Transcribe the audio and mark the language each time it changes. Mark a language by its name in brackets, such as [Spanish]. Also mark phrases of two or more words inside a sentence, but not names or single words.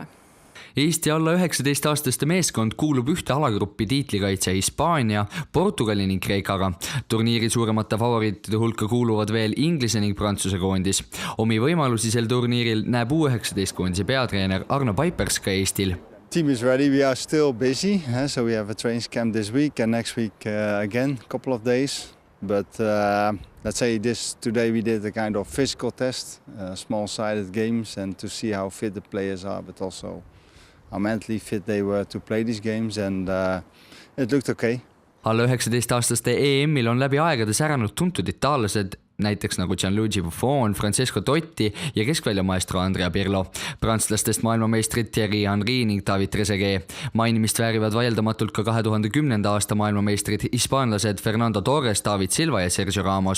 [Estonian] Eesti alla 19-aastaste meeskond kuulub ühte alagruppi tiitlikaitse Hispaania, Portugali ning Kreekaga. Turniiri suuremate favoriitide hulka kuuluvad veel Inglise ning Prantsuse koondis. Omi võimalusi sel turniiril näeb U19 koondise peatreener Arno Paipers ka Eestil. [English] Team is ready. We are still busy, so we have a training camp this week and next week again, a couple of days. But let's say today we did a kind of physical test, small-sided games, and to see how fit the players are, but also how mentally fit they were to play these games, and it looked okay. [Estonian] Alla 19-aastaste EM-il on läbi aegade säranud tuntud itaallased, näiteks nagu Gianluigi Buffon, Francesco Totti ja keskväljamaestro Andrea Pirlo. Prantslastest maailmameistrid Thierry Henry ning David Trezeguet. Mainimist väärivad vaieldamatult ka 2010. aasta maailmameistrid hispaanlased Fernando Torres, David Silva ja Sergio Ramos.